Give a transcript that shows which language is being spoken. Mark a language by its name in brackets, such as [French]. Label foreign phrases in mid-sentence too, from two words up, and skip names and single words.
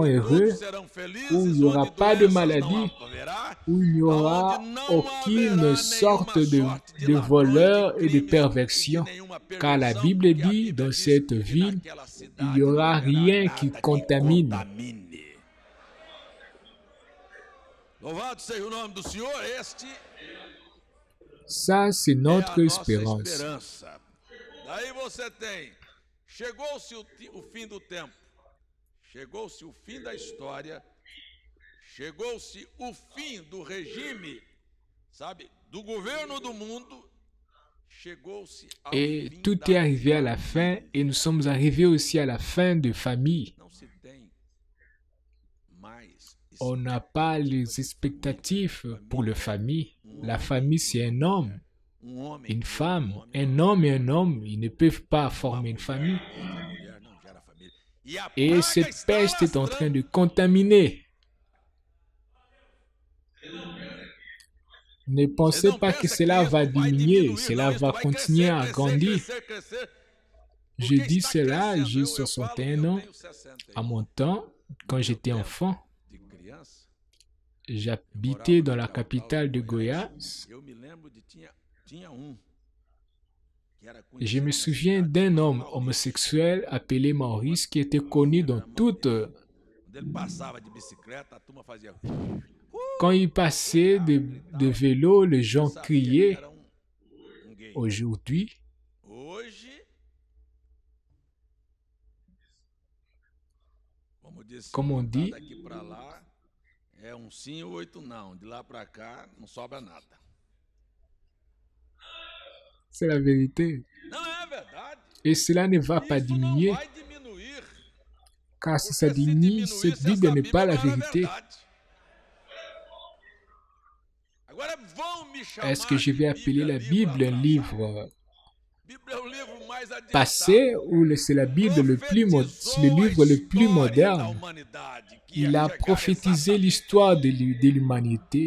[Portuguese] onde [French] heureux, [Portuguese] todos serão felizes, [French] où il n'y aura [Portuguese] onde [French] pas de [Portuguese] doenças [French] maladie, [Portuguese] não haverá, [French] où il n'y aura [Portuguese] aonde não [French] aucune [Portuguese] haverá sorte nenhuma sorte de ladrões, [French] voleurs et de crimes, perversion. [Portuguese] e nenhuma [French] Car la [Portuguese] perversão, [French] Bible [Portuguese] porque a [French] dit, [Portuguese] Bíblia [French] dans [Portuguese] diz [French] cette [Portuguese] que [French] ville, [Portuguese] naquela [French] il [Portuguese] cidade [French] n'y [Portuguese] não [French] aura [Portuguese] haverá [French] rien qui [Portuguese] nada [French] contamine. [Portuguese] Louvado seja o nome do Senhor, este [French] Ça, c'est [Portuguese] é a [French] notre [Portuguese] nossa [French] espérance. [Portuguese] esperança. Daí você tem, chegou-se o fim do tempo, chegou-se o fim da história, chegou-se o fim do regime, sabe, do governo do mundo, chegou-se ao [French] Et [Portuguese] fim [French] tout [Portuguese] da [French] est arrivé à la fin et nous sommes arrivés aussi à la fin de famille. [Portuguese] Não se tem mais [French] On n'a pas les expectatives pour la famille. La famille, c'est un homme, [Portuguese] homem, [French] une femme. Un homme et un homme, ils ne peuvent pas former une famille. [Portuguese] mulher não gera família. E a [French] Et [Portuguese] praga [French] cette [Portuguese] está [French] peste est en [Portuguese] alastrando. [French] train de contaminer. Ne pensez pas que cela va diminuer, cela va continuer à grandir. Je dis cela, j'ai 61 ans. À mon temps, quand j'étais enfant, [Portuguese] De criança, [French] j'habitais dans la capitale de Goiás. [Portuguese] eu me lembro de tinha que era [French] Et je [Portuguese] conhecido [French] me [Portuguese] na [French] souviens [Portuguese] cidade [French] d'un [Portuguese] como [French] homme [Portuguese] Maurício. [French] homosexuel appelé Maurice qui était connu dans toute... [Portuguese] Quando ele passava de bicicleta, a turma fazia. [French] Quand il passait de vélo, les gens [Portuguese] Sabia que [French] criaient. [Portuguese] era gay. [French] Aujourd'hui, [Portuguese] Hoje, [French] Como on dit, [Portuguese] daqui para lá é sim ou 8 não. De lá para cá não sobra nada. [French] c'est la vérité. [Portuguese] Não é verdade. [French] Et cela ne va pas [Portuguese] Isso não [French] diminuer, [Portuguese] vai diminuir. [French] car si ça [Portuguese] Porque se [French] diminue, [Portuguese] diminuísse, [French] cette Bible [Portuguese] essa [French] n'est pas la [Portuguese] não era [French] vérité. [Portuguese] verdade. [French] Est-ce que je vais appeler la Bible un livre passé ou c'est la Bible le livre le plus moderne? Il a prophétisé l'histoire de l'humanité.